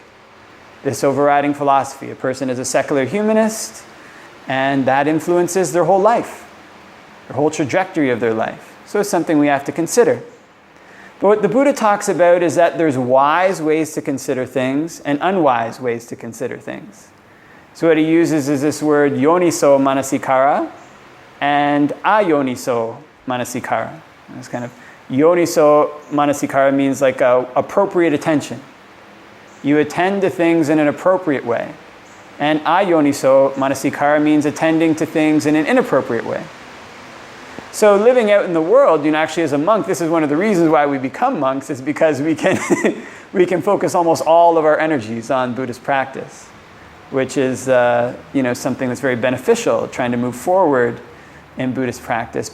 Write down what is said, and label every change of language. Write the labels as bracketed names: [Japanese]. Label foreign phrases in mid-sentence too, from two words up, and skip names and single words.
[English] This overriding philosophy. A person is a secular humanist, and that influences their whole life, their whole trajectory of their life. So it's something we have to consider. But what the Buddha talks about is that there's wise ways to consider things and unwise ways to consider things. So what he uses is this word [Pali] yoniso manasikara [English] and [Pali] ayoniso manasikara. [English] It's [Pali] yoniso manasikara [English] means appropriate attention. You attend to things in an appropriate way. And [Pali] ayoniso manasikara [English] means attending to things in an inappropriate way. So living out in the world, actually as a monk, this is one of the reasons why we become monks, is because we can we can focus almost all of our energies on Buddhist practice, which is something that's very beneficial, trying to move forward in Buddhist practice.